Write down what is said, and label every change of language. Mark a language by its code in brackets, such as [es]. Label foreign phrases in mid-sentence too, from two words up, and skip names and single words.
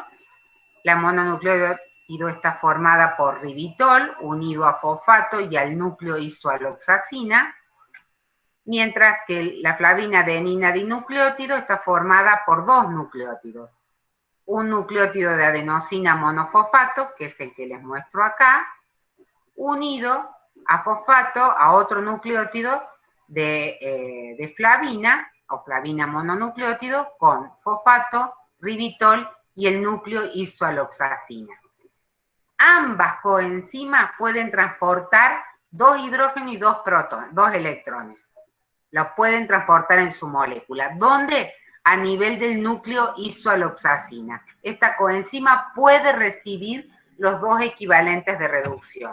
[es] La mononucleótido está formada por ribitol unido a fosfato y al núcleo isoaloxacina, mientras que la flavina adenina dinucleótido está formada por dos nucleótidos. Un nucleótido de adenosina monofosfato, que es el que les muestro acá, unido a fosfato, a otro nucleótido de flavina, o flavina mononucleótido, con fosfato, ribitol y el núcleo isoaloxacina. Ambas coenzimas pueden transportar dos hidrógenos y dos electrones. Lo pueden transportar en su molécula. ¿Dónde? A nivel del núcleo isoaloxacina. Esta coenzima puede recibir los dos equivalentes de reducción.